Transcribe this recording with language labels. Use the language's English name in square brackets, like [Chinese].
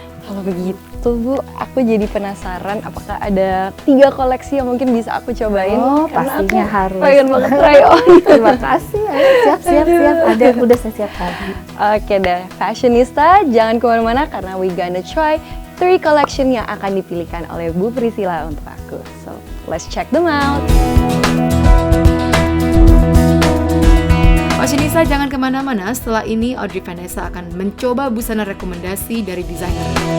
[Indonesian] Kalau begitu Bu, aku jadi penasaran apakah ada 3 koleksi yang mungkin bisa aku cobain? Oh, Karena pastinya aku harus. pengen banget [English] try on. [Indonesian] Terima kasih. Ayo, siap. Ada, udah saya siapkan. Oke deh, fashionista jangan kemana-mana karena [English] we gonna try 3 collection [Indonesian] yang akan dipilihkan oleh Bu Priscilla untuk aku. [English] So, let's check them out. Oh [Indonesian] Fashionista jangan kemana-mana, setelah ini Audrey Vanessa akan mencoba busana rekomendasi dari desainer.